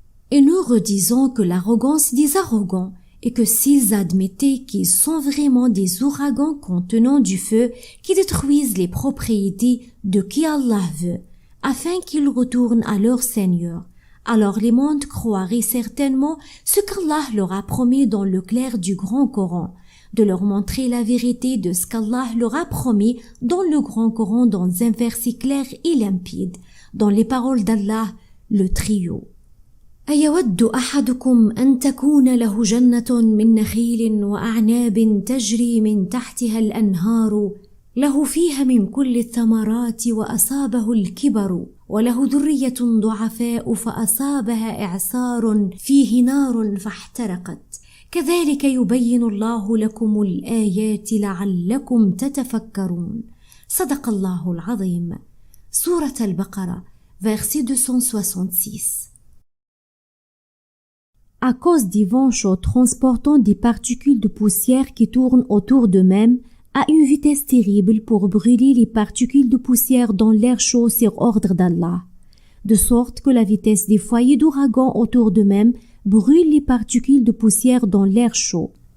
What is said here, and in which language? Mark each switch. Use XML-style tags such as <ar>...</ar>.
<fr>Et nous redisons que l'arrogance des arrogants et que s'ils admettaient qu'ils sont vraiment des ouragans contenant du feu qui détruisent les propriétés de qui Allah veut, afin qu'ils retournent à leur Seigneur, alors les mondes croiraient certainement ce qu'Allah leur a promis dans le clair du Grand Coran, de leur montrer la vérité de ce qu'Allah leur a promis dans le Grand Coran dans un verset clair et limpide, dans les paroles d'Allah, le trio.</fr> <ar>أيود أحدكم أن تكون له جنة من نخيل وأعناب تجري من تحتها الأنهار له فيها من كل الثمرات وأصابه الكبر وله ذرية ضعفاء فأصابها إعصار فيه نار فاحترقت كذلك يبين الله لكم الآيات لعلكم تتفكرون. صدق الله العظيم. سورة البقرة,</ar> <fr>verset 266. À cause des vents chauds transportant des particules de poussière qui tournent autour d'eux-mêmes à une vitesse terrible pour brûler les particules de poussière dans l'air chaud sur ordre d'Allah, de sorte que la vitesse des foyers d'ouragan autour d'eux-mêmes brûle les particules de poussière dans l'air chaud.</fr>